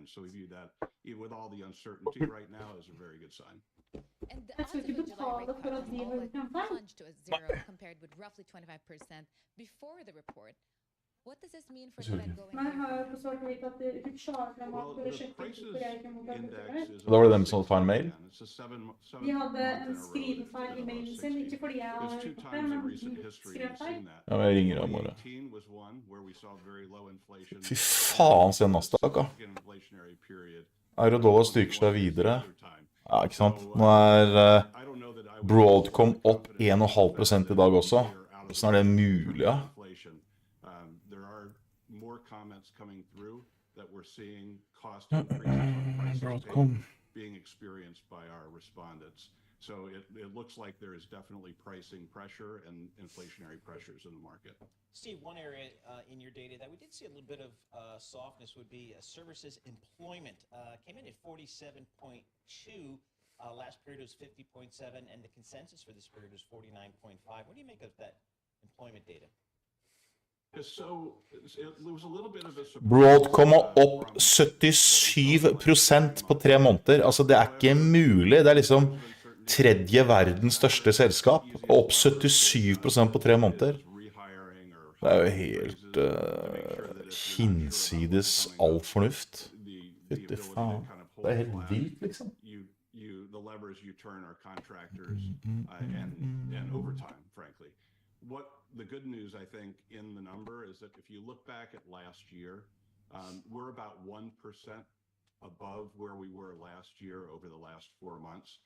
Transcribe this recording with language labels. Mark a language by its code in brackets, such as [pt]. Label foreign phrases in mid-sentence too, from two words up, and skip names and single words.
[en] So we view that, even with all the uncertainty right now, as a very good sign. And the odds of a July rate cut has all but plunged to a zero compared with roughly 25% before the report. What does this mean for the Fed going Well, the prices index is [no] Da var det dem som hadde feil mail. [en] It's a 7 [no] De hadde en skrivefeil i mailen sin, ikke fordi jeg har [en] There's 2 [no] gjort det, [en] times in [no] men [en] recent history we've [no] skrivefeil. [en] seen that. [no] Ja, men jeg ringer ham bare. [en] 2018 was one where we saw very low inflation. [no] Fy faen, se Nasdaq, da. [en] Inflationary period. [no] Eurodollar styrker seg videre. Ja, ikke sant? Nå er Broadcom opp 1,5% i dag også. Hvordan er det mulig, ja? [en] There are more comments coming through that we're seeing cost increases on prices being experienced by our respondents. So it looks like there is definitely pricing pressure and inflationary pressures in the market. Steve, one area in your data that we did see a little bit of softness would be services employment. Came in at 47.2. Last period was 50.7, and the consensus for this period was 49.5. What do you make of that employment data? So it was a little bit of a surprise. [no] Broadcom er opp 77% på 3 måneder. Altså, det er ikke mulig. Det er liksom tredje verdens største selskap. Opp 77% på 3 måneder. Det er jo helt hinsides all fornuft. Fytti faen. Det er helt vilt, liksom. [en] The levers you turn are contractors and overtime, frankly. What the good news, I think, in the number is that if you look back at last year, we're about 1% above where we were last year over the last 4 months.